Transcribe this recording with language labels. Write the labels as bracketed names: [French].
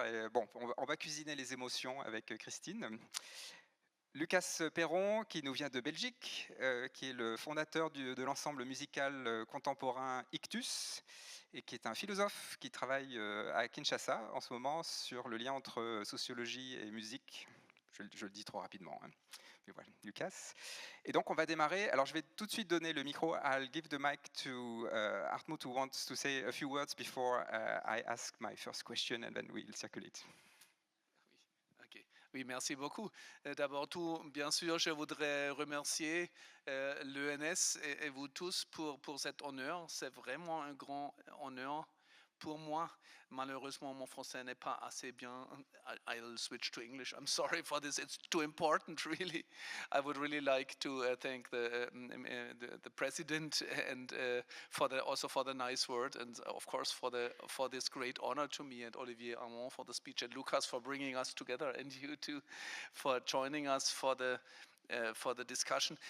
[French] Et, bon, on va cuisiner les émotions avec Christine. Lukas Pairon, qui nous vient de Belgique, qui est le fondateur de l'ensemble musical contemporain Ictus, et qui est un philosophe qui travaille à Kinshasa en ce moment sur le lien entre sociologie et musique. Je le dis trop rapidement. Hein. Mais voilà, Lucas. Et donc on va démarrer. Alors je vais tout de suite donner le micro. [English] I'll give the mic to Hartmut, who wants to say a few words before I ask my first question, and then we'll circulate. [French] Oui, merci beaucoup. D'abord tout, bien sûr, je voudrais remercier l'ENS et vous tous pour cet honneur. C'est vraiment un grand honneur pour moi. Malheureusement, mon français n'est pas assez bien. [English] I'll switch to English. I'm sorry for this. It's too important, really. I would really like to thank the president and also for the nice word, and of course for this great honor to me, and Olivier Hamant for the speech, and Lucas for bringing us together, and you too for joining us for the discussion.